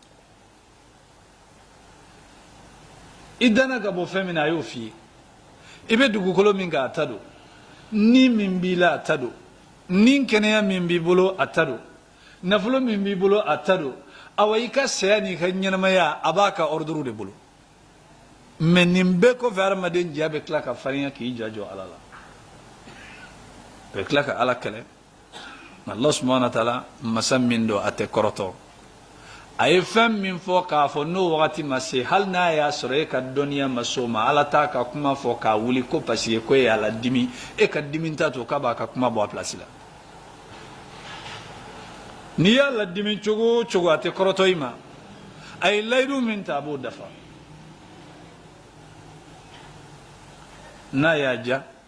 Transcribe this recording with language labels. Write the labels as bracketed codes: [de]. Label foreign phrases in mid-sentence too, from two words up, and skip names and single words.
[bm] i danna ka bɔ fɛn min na a y'o f'i ye i bɛ dugukolo min kan a ta don ni min b'i la a ta don ni kɛnɛya min b'i bolo a ta don nafolo min b'i bolo a ta don awa i ka saya n'i ka ɲɛnamaya a b'a ka ordre de bolo mais nin bɛɛ kɔfɛ hadamaden ja bɛ tila ka farinya k'i ja jɔ ala la bɛ tila ka ala kɛlɛ [ar] الله سبحانه وتعالى [bm] masa min don a tɛ kɔrɔtɔ a ye fɛn min fɔ k'a fɔ n'o wagati ma se hali n'a y'a sɔrɔ e ka dɔnniya ma s'o ma ala t'a ka kuma fɔ k'a wuli ko [fr] parce que [bm] ko e y'a la dimi e ka dimi ta to k'a b'a ka kuma bɔ a place la n'i y'a la dimi cogo o cogo a tɛ kɔrɔtɔ i ma a ye layidu min ta a b'o dafa n'a y'a ja